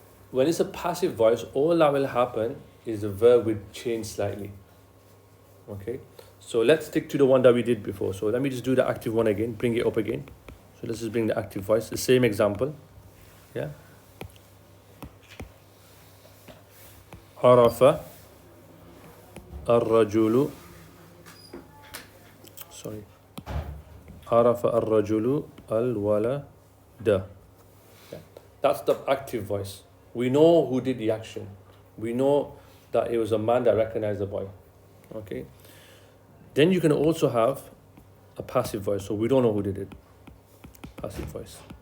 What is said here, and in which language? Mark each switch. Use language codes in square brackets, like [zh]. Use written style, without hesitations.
[en] When it's a passive voice, all that will happen is the verb will change slightly. Okay? So let's stick to the one that we did before. So let me just do the active one again, bring it up again. So let's just bring the active voice, the same example. Yeah? [ar] عرف الرجل عرف الرجل الولد. [en] Yeah. That's the active voice. We know who did the action. We know that it was a man that recognized the boy. Okay? Then you can also have a passive voice. So we don't know who did it. Passive voice.